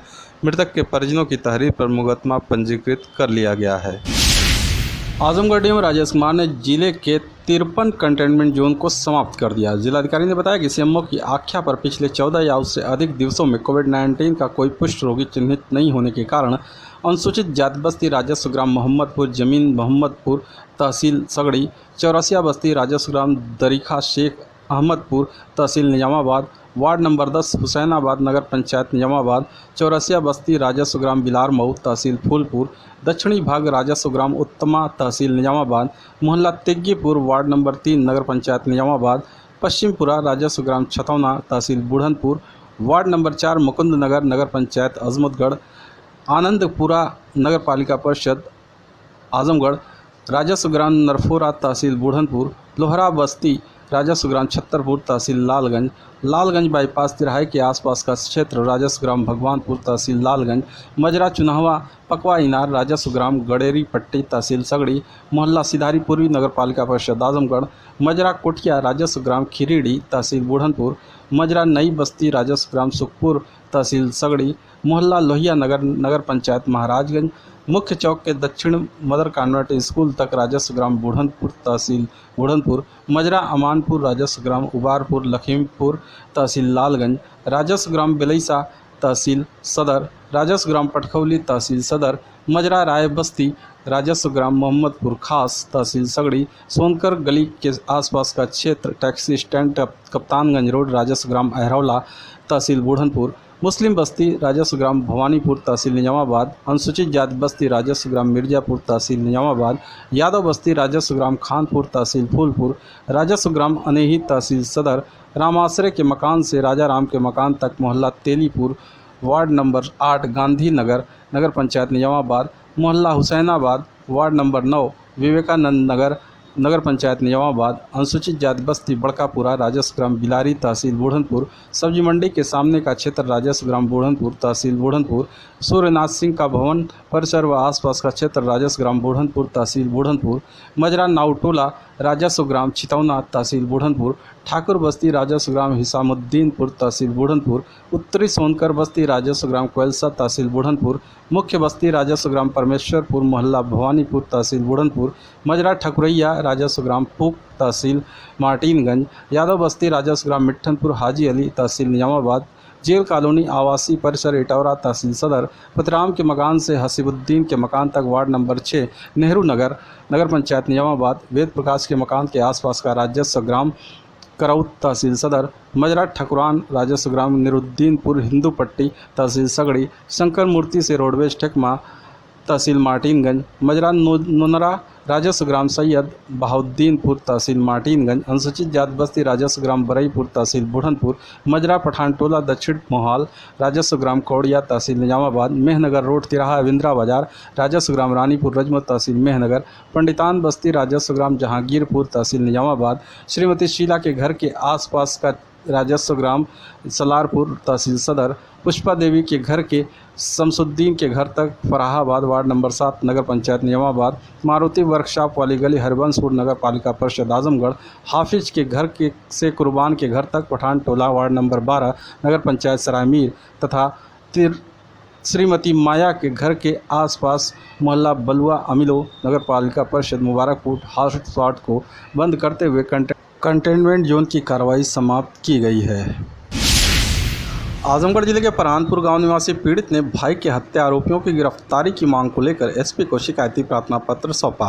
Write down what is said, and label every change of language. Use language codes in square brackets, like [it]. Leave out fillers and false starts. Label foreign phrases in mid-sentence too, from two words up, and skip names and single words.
[hi] मृतक के परिजनों की तहरीर पर मुकदमा पंजीकृत कर लिया गया है। आजमगढ़ डीएम राजेश कुमार ने जिले के 53 कंटेनमेंट जोन को समाप्त कर दिया। जिलाधिकारी ने बताया कि सीएमओ की आख्या पर पिछले 14 या उससे अधिक दिवसों में कोविड-19 का कोई पुष्ट रोगी चिन्हित नहीं होने के कारण अनुसूचित जाति बस्ती राजस्व ग्राम मोहम्मदपुर जमीन मोहम्मदपुर तहसील सगड़ी, चौरसिया बस्ती राजस्व ग्राम दरीखा शेख अहमदपुर तहसील निजामाबाद, वार्ड नंबर 10 हुसैनाबाद नगर पंचायत निजामाबाद, चौरसिया बस्ती राजस्व ग्राम बिलार मऊ तहसील फूलपुर, दक्षिणी भाग राजस्व ग्राम उत्तमा तहसील निजामाबाद, मोहल्ला तेग्गीपुर वार्ड नंबर 3 नगर पंचायत निजामाबाद, पश्चिमपुरा राजस्व ग्राम छतौना तहसील बुढ़नपुर, वार्ड नंबर 4 मुकुंद नगर नगर पंचायत अजमतगढ़, आनंदपुरा नगर पालिका परिषद आजमगढ़, राजस्व ग्राम नरफोरा तहसील बुढ़नपुर, लोहरा बस्ती राजस्व ग्राम छत्तरपुर तहसील लालगंज, लालगंज बाईपास तिराहे के आसपास का क्षेत्र राजस्व ग्राम भगवानपुर तहसील लालगंज, मजरा चुनावा पकवा इनार राजस्व ग्राम गडेरी पट्टी तहसील सगड़ी, मोहल्ला सिधारी पूर्वी नगर पालिका परिषद आजमगढ़, मजरा कोटिया राजस्व ग्राम खिरीडी तहसील बुढ़नपुर, मजरा नई बस्ती राजस्व ग्राम सुखपुर तहसील सगड़ी, मोहल्ला लोहिया नगर नगर पंचायत महाराजगंज, मुख्य चौक के दक्षिण मदर कॉन्वेंट स्कूल तक राजस्व ग्राम बुढ़नपुर तहसील बुढ़नपुर, मजरा अमानपुर राजस्व ग्राम उबारपुर लखीमपुर तहसील लालगंज, राजस्व ग्राम बेलैसा तहसील सदर, राजस्व ग्राम पटखौली तहसील सदर, मजरा राय बस्ती राजस्व ग्राम मोहम्मदपुर खास तहसील सगड़ी, सोनकर गली के आसपास का क्षेत्र टैक्सी स्टैंड कप्तानगंज रोड राजस्व ग्राम अहरौला तहसील बूढ़नपुर, मुस्लिम बस्ती राजस्व ग्राम भवानीपुर तहसील निजामाबाद, अनुसूचित जाति बस्ती राजस्व ग्राम मिर्जापुर तहसील निजामाबाद, यादव बस्ती राजस्व ग्राम खानपुर तहसील फूलपुर, राजस्व ग्राम अनेही तहसील सदर, रामाश्रय के मकान से राजा राम के मकान तक मोहल्ला तेलीपुर, वार्ड नंबर 8 गांधी नगर, नगर पंचायत निजामाबाद, मोहल्ला हुसैनाबाद, वार्ड नंबर 9 विवेकानंद नगर, नगर पंचायत निजामाबाद, अनुसूचित जाति बस्ती बड़कापुरा राजस्व ग्राम बिलारी तहसील बूढ़नपुर, सब्जी मंडी के सामने का क्षेत्र राजस्व ग्राम बूढ़नपुर तहसील बूढ़नपुर, सूर्यनाथ सिंह का भवन परिसर व आसपास का क्षेत्र राजस्व ग्राम बूढ़नपुर तहसील बूढ़नपुर, मजरा नावटोला राजस्व ग्राम चितौना तहसील बूढ़नपुर, ठाकुर बस्ती राजस्व ग्राम हिसामुद्दीनपुर तहसील बूढ़नपुर, उत्तरी सोनकर बस्ती राजस्व ग्राम कोयलसा तहसील बूढ़नपुर, मुख्य बस्ती राजस्व ग्राम परमेश्वरपुर मोहल्ला भवानीपुर तहसील बूढ़नपुर, मजरा ठकुरैया राजस्व ग्राम पूक तहसील मार्टिनगंज, यादव बस्ती राजस्व ग्राम मिट्ठनपुर हाजी अली तहसील निजामाबाद, जेल कॉलोनी आवासीय परिसर इटौरा तहसील सदर, पतराम के मकान से हसीबुद्दीन के मकान तक वार्ड नंबर 6 नेहरू नगर, नगर पंचायत निजामाबाद, वेद प्रकाश के मकान के आसपास का राजस्व ग्राम करौत तहसील सदर, मजरा ठकुरान राजस्व ग्राम निरुद्दीनपुर हिंदू पट्टी तहसील सगड़ी, शंकर मूर्ति से रोडवेज ठेकमा तहसील मार्टिनगंज, मजरा नोनरा राजस्व ग्राम सैयद बहाउद्दीनपुर तहसील मार्टिनगंज, अनुसूचित जाति बस्ती राजस्व ग्राम बरईपुर तहसील बूढ़नपुर, मजरा पठानटोला दक्षिण मोहाल राजस्व ग्राम कौड़िया तहसील निजामाबाद, मेहनगर रोड तिराहा विंद्रा बाजार राजस्व ग्राम रानीपुर रजमत तहसील मेहनगर, पंडितान बस्ती राजस्व ग्राम जहांगीरपुर तहसील निजामाबाद, श्रीमती शीला के घर के आसपास का राजस्व ग्राम सलारपुर तहसील सदर, पुष्पा देवी के घर के शमसुद्दीन के घर तक फराहाबाद वार्ड नंबर 7 नगर पंचायत निजामाबाद, मारुति वर्कशॉप वाली गली हरबंसपुर नगर पालिका परिषद आजमगढ़, हाफिज के घर के से कुर्बान के घर तक पठान टोला वार्ड नंबर 12 नगर पंचायत सरायमीर तथा श्रीमती माया के घर के आसपास मोहल्ला बलुआ अमिलो नगर पालिका परिषद मुबारकपुर हॉटस्पॉट को बंद करते हुए कंटेनमेंट जोन की कार्रवाई समाप्त की गई है। आजमगढ़ जिले के परानपुर गांव निवासी पीड़ित ने भाई के हत्या आरोपियों की गिरफ्तारी की मांग को लेकर एसपी को शिकायती प्रार्थना पत्र सौंपा।